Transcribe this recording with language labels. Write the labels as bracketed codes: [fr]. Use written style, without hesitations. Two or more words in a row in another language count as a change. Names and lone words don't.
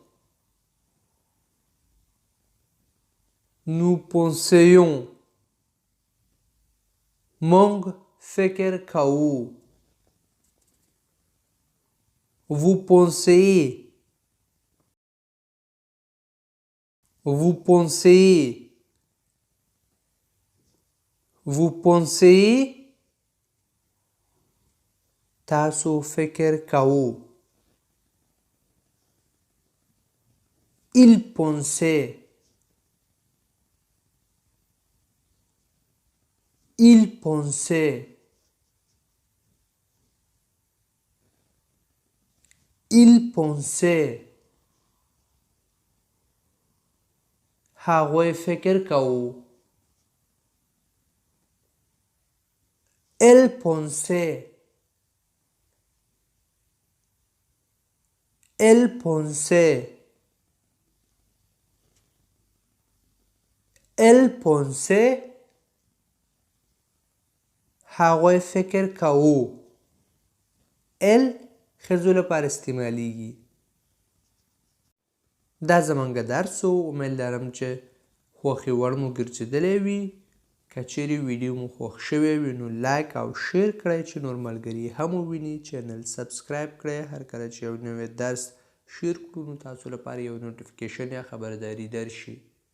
[fr] nous pensions [ps] موږ فکر کوو [fr] vous pensez vous pensez vous pensez [ps] تاسو فکر کوو [fr] il pensait il pensait il pensait [ps] هغوی فکر کوو [fr] elle pensait elle pensait elle pensait [ps] هغوی فکر کوو elle ښځو لپاره استعمالیږي دا زموږ درس و امید لرم چې خوښې وړ مو ګرځېدلی وي که چیرې ویډیو مو خوښ شوی وي نو لایک او شیر کړئ چې نور ملګري هم وویني [en] channel subscribe [ps] کړئ هر کله چې یو نوی درس شیر کړو نو تاسو لپاره یو نوټیفیکیشن یا خبرداری درشي